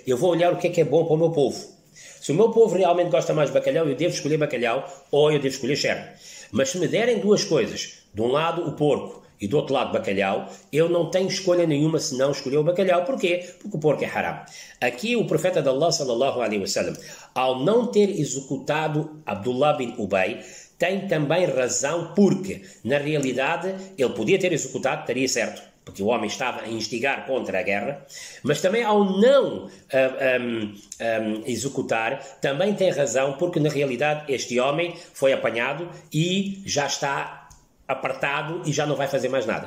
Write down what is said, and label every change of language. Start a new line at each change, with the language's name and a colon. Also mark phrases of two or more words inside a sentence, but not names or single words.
Portuguese: Eu vou olhar o que é bom para o meu povo. Se o meu povo realmente gosta mais de bacalhau, eu devo escolher bacalhau ou eu devo escolher cherne. Mas se me derem duas coisas, de um lado o porco e do outro lado bacalhau, eu não tenho escolha nenhuma senão escolher o bacalhau. Porquê? Porque o porco é haram. Aqui o profeta de Allah,
Arabic: صلى الله عليه وسلم,
Portuguese: ao não ter executado Abdullah bin Ubay, tem também razão porque, na realidade, ele podia ter executado, estaria certo, porque o homem estava a instigar contra a guerra, mas também ao não executar, também tem razão, porque na realidade este homem foi apanhado e já está apartado e já não vai fazer mais nada.